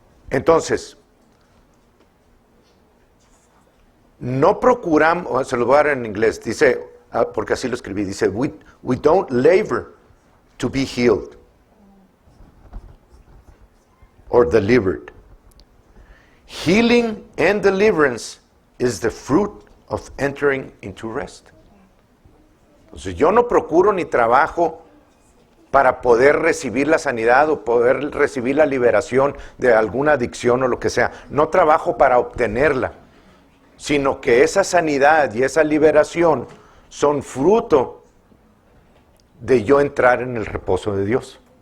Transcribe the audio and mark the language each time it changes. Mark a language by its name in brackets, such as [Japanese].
[Spanish] Entonces, no procuramos, se lo voy a dar en inglés, dice, porque así lo escribí, dice, [English] we don't labor to be healed or delivered. Healing and deliverance is the fruit of entering into rest. [Spanish] Entonces, yo no procuro ni trabajo para poder recibir la sanidad o poder recibir la liberación de alguna adicción o lo que sea. No trabajo para obtenerla, sino que esa sanidad y esa liberación son fruto de yo entrar en el reposo de Dios.